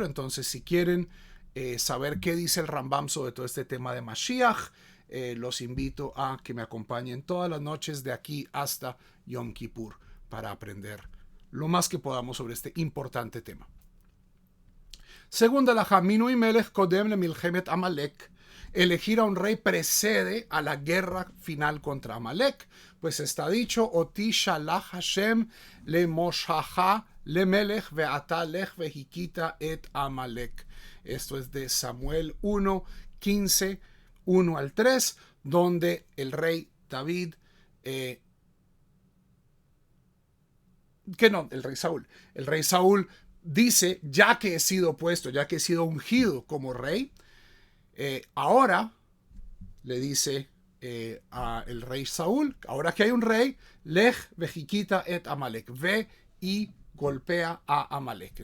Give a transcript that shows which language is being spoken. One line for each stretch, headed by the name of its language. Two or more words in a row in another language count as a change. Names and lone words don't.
Spanish: Entonces, si quieren saber qué dice el Rambam sobre todo este tema de Mashiach, los invito a que me acompañen todas las noches de aquí hasta Yom Kippur para aprender lo más que podamos sobre este importante tema. Segunda alajá,
Hebrew: מינוי מלך קודם ל מלחמת עמלק.
Spanish: Elegir a un rey precede a la guerra final contra Amalek, pues está dicho,
Hebrew: אותי שלח השם ל משחך ל מלך ועתה לך והכית את עמלק.
Spanish: Esto es de Samuel 1:15, 1 al 3, donde el rey David, el rey Saúl dice, ya que he sido puesto, ya que he sido ungido como rey, ahora le dice al rey Saúl, ahora que hay un rey,
Hebrew: לך והכית את עמלק,
Spanish: ve y golpea a Amalek.